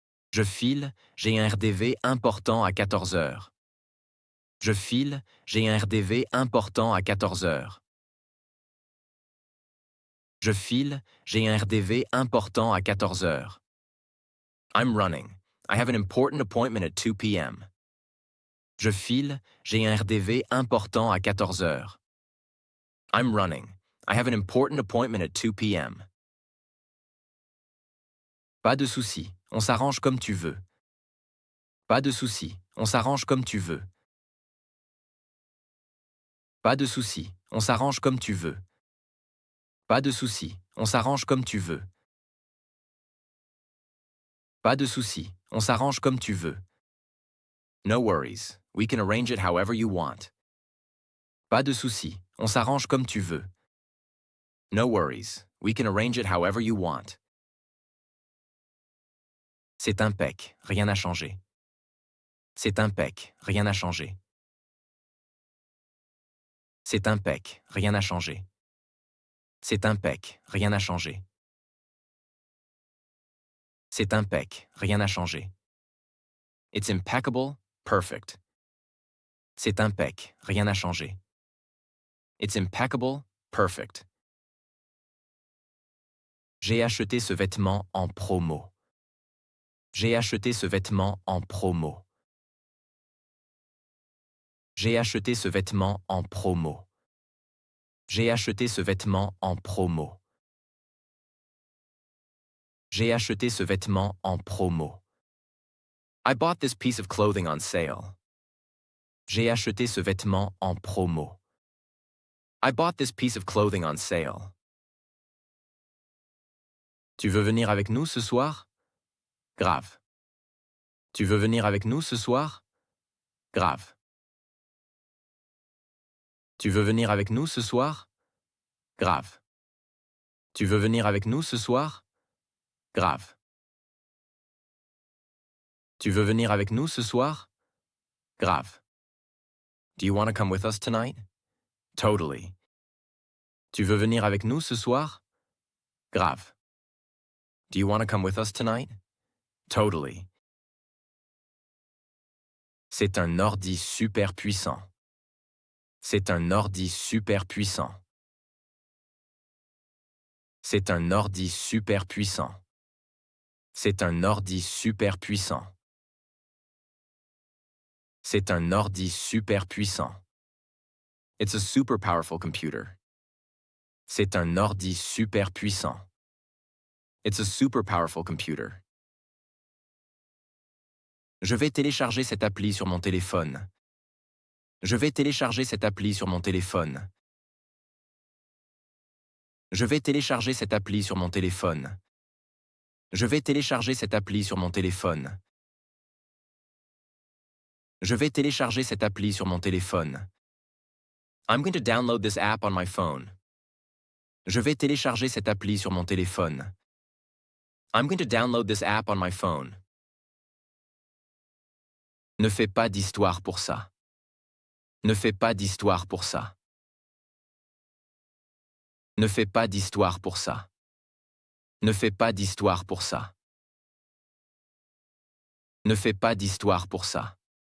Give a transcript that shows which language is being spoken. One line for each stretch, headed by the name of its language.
French: Je file, j'ai un RDV important à 14 heures. Je file, j'ai un RDV important à 14 heures. Je file, j'ai un RDV important à 14 heures.
English: I'm running. I have an important appointment at 2 p.m.
French: Je file, j'ai un RDV important à 14 heures.
English: I'm running. I have an important appointment at 2 p.m.
French: Pas de souci, on s'arrange comme tu veux. Pas de souci, on s'arrange comme tu veux. Pas de souci, on s'arrange comme tu veux. Pas de souci, on s'arrange comme tu veux. Pas de souci, on s'arrange comme tu veux.
English: No worries, we can arrange it however you want.
French: Pas de souci, on s'arrange comme tu veux.
English: No worries, we can arrange it however you want.
French: C'est impec, rien n'a changé. C'est impec, rien n'a changé. C'est impec, rien n'a changé. C'est impec, rien n'a changé. C'est impec, rien n'a changé.
English: It's impeccable, perfect.
French: C'est impec, rien n'a changé.
English: It's impeccable, perfect.
French: J'ai acheté ce vêtement en promo. J'ai acheté ce vêtement en promo. J'ai acheté ce vêtement en promo. J'ai acheté ce vêtement en promo. J'ai acheté ce vêtement en promo.
English: I bought this piece of clothing on sale.
French: J'ai acheté ce vêtement en promo.
English: I bought this piece of clothing on sale.
French: Tu veux venir avec nous ce soir? Grave. Tu veux venir avec nous ce soir? Grave. Tu veux venir avec nous ce soir? Grave. Tu veux venir avec nous ce soir? Grave. Tu veux venir avec nous ce soir? Grave.
English: Do you want to come with us tonight? Totally.
French: Tu veux venir avec nous ce soir? Grave.
English: Do you want to come with us tonight? Totally.
French: C'est un ordi super puissant. C'est un ordi super puissant. C'est un ordi super puissant. C'est un ordi super puissant. C'est un ordi super puissant.
English: It's a super powerful computer.
French: C'est un ordi super puissant.
English: It's a super powerful computer.
French: Je vais télécharger cette appli sur mon téléphone. Je vais télécharger cette appli sur mon téléphone. Je vais télécharger cette appli sur mon téléphone. Je vais télécharger cette appli sur mon téléphone. Je vais télécharger cette appli sur mon téléphone.
English: I'm going to download this app on my phone.
French: Je vais télécharger cette appli sur mon téléphone.
English: I'm going to download this app on my phone.
French: Ne fais pas d'histoire pour ça. Ne fais pas d'histoire pour ça. Ne fais pas d'histoire pour ça. Ne fais pas d'histoire pour ça. Ne fais pas d'histoire pour ça.